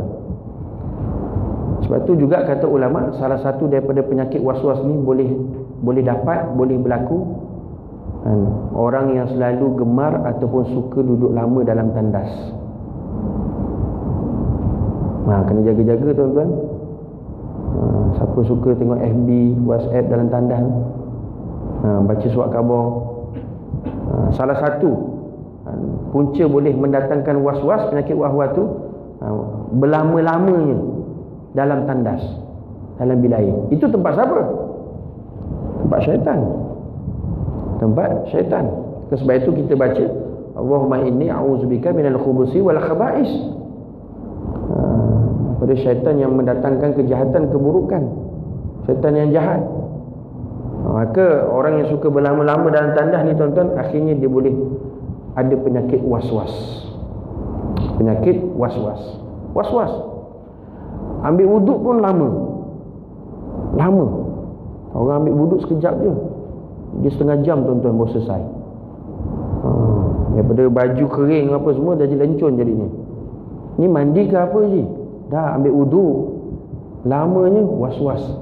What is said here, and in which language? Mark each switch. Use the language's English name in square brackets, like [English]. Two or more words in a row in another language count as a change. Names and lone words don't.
[Malay] Sebab tu juga kata ulama, salah satu daripada penyakit was-was ni boleh dapat, boleh berlaku orang yang selalu gemar ataupun suka duduk lama dalam tandas. Kena jaga-jaga tuan-tuan. Siapa suka tengok FB, WhatsApp dalam tandas, baca surat khabar, salah satu punca boleh mendatangkan was-was, penyakit was-was tu berlama-lamanya dalam tandas, dalam bilik air. Itu tempat siapa? Tempat syaitan. Tempat syaitan. Sebab itu kita baca, [Arabic] اللهم إني أعوذ بك من الخبث والخبائث. [Malay] Pada syaitan yang mendatangkan kejahatan, keburukan, syaitan yang jahat. Maka orang yang suka berlama-lama dalam tandas ni tuan-tuan, akhirnya dia boleh ada penyakit was-was. Penyakit was-was. Was-was. Ambil wuduk pun lama. Orang ambil wuduk sekejap je, dia setengah jam tuan-tuan baru selesai. Daripada baju kering apa semua dah jadi lencun jadinya. Ni mandi ke apa je, dah ambil wuduk, lamanya was-was.